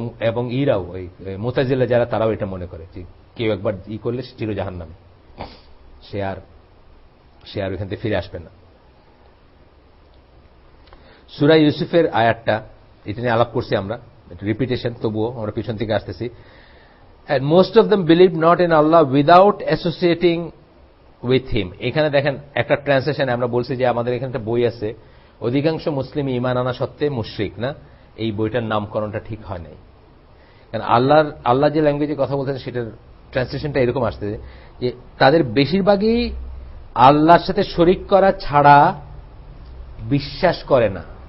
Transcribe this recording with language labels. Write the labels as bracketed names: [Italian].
[Bangla] এবং ইরাও ওই মুতাজিলা যারা, তারাও এটা মনে করে যে কেউ একবার করলে সে চির জাহান্নামে, সে আর ওইখান থেকে ফিরে আসবে না। সূরা ইউসুফের আয়াতটা, এটা নিয়ে আলাপ করছি আমরা, রিপিটেশন, তবুও আমরা পিছন থেকে আসতেছি। [English] And most of them believed not in Allah without associating with him. [Bangla] এখানে দেখেন একটা ট্রান্সলেশন, আমরা বলছি যে আমাদের এখানে একটা বই আছে, অধিকাংশ মুসলিম ঈমান আনা সত্ত্বে মুশরিক না, এই বইটার নামকরণটা ঠিক হয় নাই। কারণ আল্লাহ যে ল্যাঙ্গুয়েজে কথা বলতেন সেটার ট্রান্সলেশনটা এরকম আসছে যে তাদের বেশিরভাগই আল্লাহর সাথে শরিক করা ছাড়া বিশ্বাস করে না।